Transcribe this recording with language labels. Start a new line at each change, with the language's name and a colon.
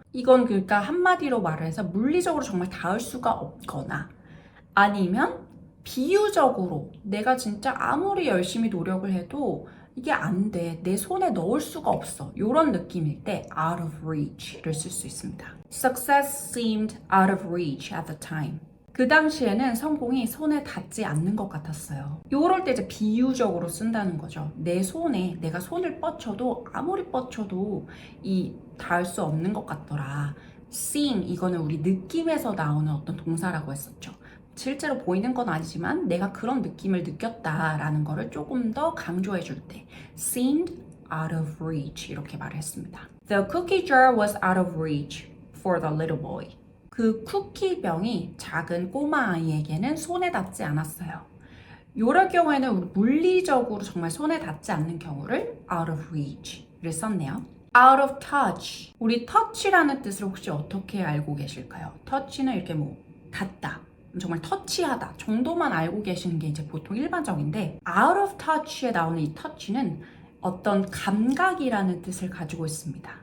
Korean: 이건 그러니까 한마디로 말을 해서 물리적으로 정말 닿을 수가 없거나 아니면 비유적으로 내가 진짜 아무리 열심히 노력을 해도 이게 안 돼. 내 손에 넣을 수가 없어. 이런 느낌일 때 out of reach를 쓸 수 있습니다.
English: Success seemed out of reach at the time.
Korean: 그 당시에는 성공이 손에 닿지 않는 것 같았어요. 이럴 때 이제 비유적으로 쓴다는 거죠. 내 손에 내가 손을 뻗쳐도 아무리 뻗쳐도 닿을 수 없는 것 같더라. seem 이거는 우리 느낌에서 나오는 어떤 동사라고 했었죠. 실제로 보이는 건 아니지만 내가 그런 느낌을 느꼈다라는 거를 조금 더 강조해 줄 때 seemed out of reach 이렇게 말을 했습니다.
English: The cookie jar was out of reach for the little boy.
Korean: 그 쿠키병이 작은 꼬마 아이에게는 손에 닿지 않았어요. 이럴 경우에는 우리 물리적으로 정말 손에 닿지 않는 경우를 out of reach를 썼네요.
English: out of touch.
Korean: 우리 touch라는 뜻을 혹시 어떻게 알고 계실까요? touch는 이렇게 뭐 닿다, 정말 터치하다 정도만 알고 계시는 게 이제 보통 일반적인데 out of touch에 나오는 이 touch는 어떤 감각이라는 뜻을 가지고 있습니다.